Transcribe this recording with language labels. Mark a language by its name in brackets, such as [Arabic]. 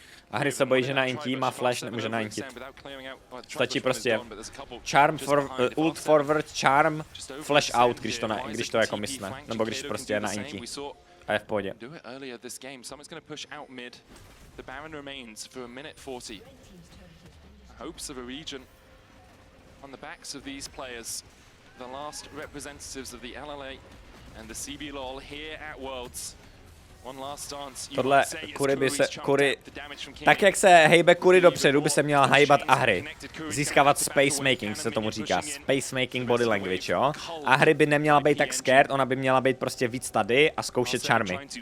[Czech] Ahri se bojí, že na inti má flash, nemůže na intit. Stačí prostě charm, ult forward, charm, flash out, když to jako mysne, nebo když prostě je na inti. A je v pohodě. [English] Do it earlier this game. Someone's going to push out mid. The Baron remains for a minute 40. Hopes of a region on the backs of these players. The last representatives of the LLA and the CBLOL here at Worlds. One last dance. [Czech] Tohle Kuri by se, tak jak se hejbe Kuri dopředu, by se měla hejbat Ahri. Získávat space making, se tomu říká. Space making body language, jo. Ahri by neměla být tak scared, ona by měla být prostě víc tady a zkoušet charmy.